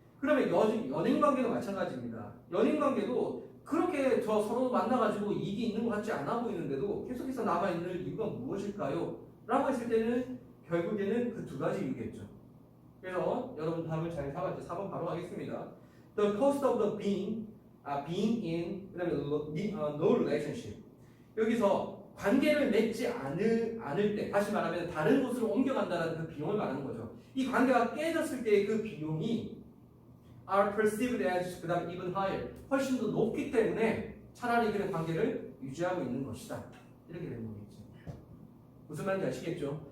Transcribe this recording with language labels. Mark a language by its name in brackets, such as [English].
[Korean] 그러면 연인 관계도 마찬가지입니다. 연인 관계도 그렇게 저 서로 만나가지고 이익이 있는 것 같지 않아 보이는데도 계속해서 남아있는 이유가 무엇일까요? 라고 했을 때는 결국에는 그 두 가지 이유겠죠. 그래서 여러분 답을 잘 잡았죠. 4번 바로 가겠습니다. [English] The cost of the being in, [Korean] 그 다음에 [English] no relationship. [Korean] 여기서 관계를 맺지 않을 때, 다시 말하면 다른 곳으로 옮겨간다는 그 비용을 말하는 거죠. 이 관계가 깨졌을 때의 그 비용이 [English] are perceived as, [Korean] 그 다음 [English] even higher, [Korean] 훨씬 더 높기 때문에 차라리 그런 관계를 유지하고 있는 것이다. 이렇게 되는 거겠죠. 무슨 말인지 아시겠죠?